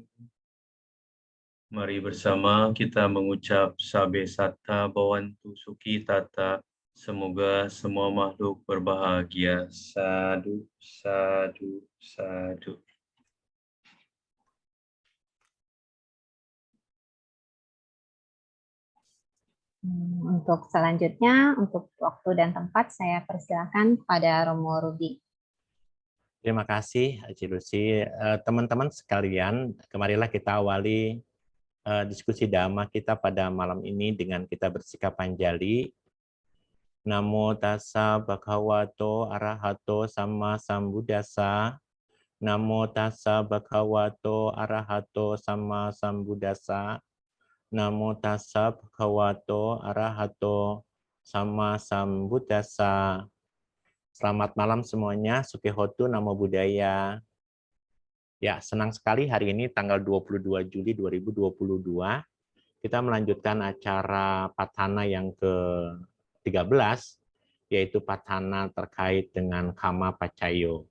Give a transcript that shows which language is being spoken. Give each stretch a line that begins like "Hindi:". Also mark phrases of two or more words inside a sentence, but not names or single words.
Indonesian: Mari bersama kita mengucap
Pali: Sabe Satta Bhavantu Sukhi Tata.
Indonesian: Semoga semua makhluk berbahagia.
Pali: Sadu, sadu, sadu.
Indonesian: Untuk selanjutnya, untuk waktu dan tempat, saya persilakan kepada Romo Rudi. Terima kasih, Ci Lucy. Teman-teman sekalian, kemarilah kita awali diskusi Dhamma kita pada malam ini dengan kita bersikap panjali.
Pali: Namo tassa bhagavato arahato sama sambuddhassa. Namo tassa bhagavato arahato sama sambuddhassa. Namo tassa bhagavato arahato sama sambuddhassa.
Indonesian: Selamat malam semuanya,
Pali: Sukihotu, Namo Buddhaya.
Indonesian: Ya, senang sekali hari ini tanggal 22 Juli 2022, kita melanjutkan acara Patana yang ke-13, yaitu Patana terkait dengan
Pali: Kama Pacayo.